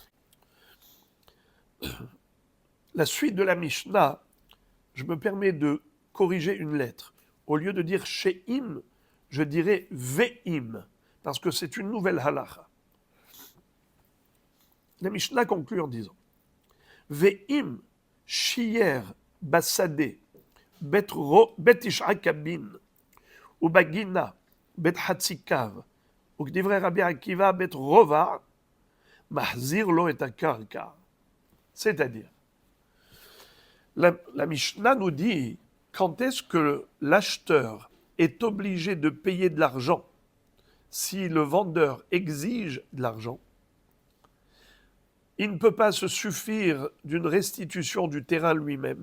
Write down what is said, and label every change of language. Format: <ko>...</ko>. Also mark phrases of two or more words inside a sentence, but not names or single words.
<fr>La suite de la Mishnah, je me permets de corriger une lettre. Au lieu de dire she'im, je dirais ve'im, parce que c'est une nouvelle halacha. La Mishnah conclut en disant</fr> <he>ואם שייר בשדה בית תשעה קבין ou בגינה בית חצי קב ou כדברי רבי עקיבא בית רובע מחזיר לו את הקרקע.</he> <fr>C'est-à-dire, la Mishnah nous dit quand est-ce que l'acheteur est obligé de payer de l'argent si le vendeur exige de l'argent. Il ne peut pas se suffire d'une restitution du terrain lui-même.</fr>